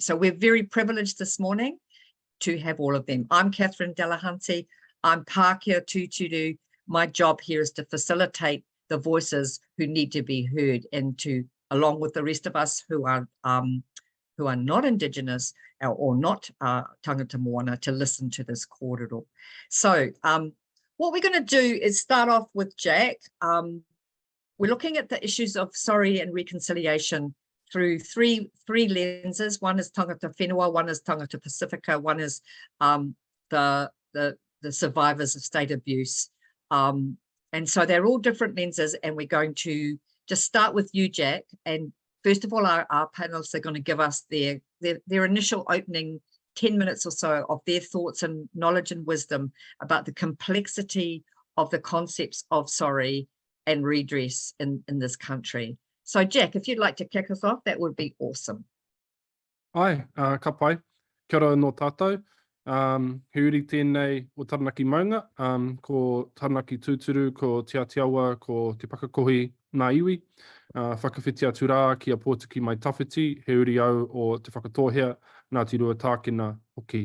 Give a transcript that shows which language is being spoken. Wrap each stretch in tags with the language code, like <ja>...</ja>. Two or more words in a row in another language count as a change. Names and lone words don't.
<en>So we're very privileged this morning to have all of them. I'm Catherine Delahunty. I'm</en> <mi>Pākehā Tūturu.</mi> <en>My job here is to facilitate the voices who need to be heard, and to, along with the rest of us who are not Indigenous or not</en> <mi>tangata moana,</mi> <en>to listen to this kōrero. So what we're going to do is start off with Jack. We're looking at the issues of sorry and reconciliation through three lenses. One is</en> <mi>tangata whenua,</mi> <en>one is</en> <mi>tangata Pacifica,</mi> <en>one is the survivors of state abuse. And so they're all different lenses, and we're going to just start with you, Jack. And first of all, our panelists are going to give us their initial opening 10 minutes or so of their thoughts and knowledge and wisdom about the complexity of the concepts of sorry and redress in this country. So Jack, if you'd like to kick us off, that would be awesome.</en> <mi>Ai, ka pai. Kia ora no tātou. Heuri tēnei o Taranaki Maunga, ko Taranaki Tūturu, ko Te Atiawa, ko Te Pakakohi Ngā Iwi. Whakawhitia atu rā ki a Pōtiki mai tawhiti, he uri au o te whakatohea, Ngāti Rua Tākena hoki.</mi>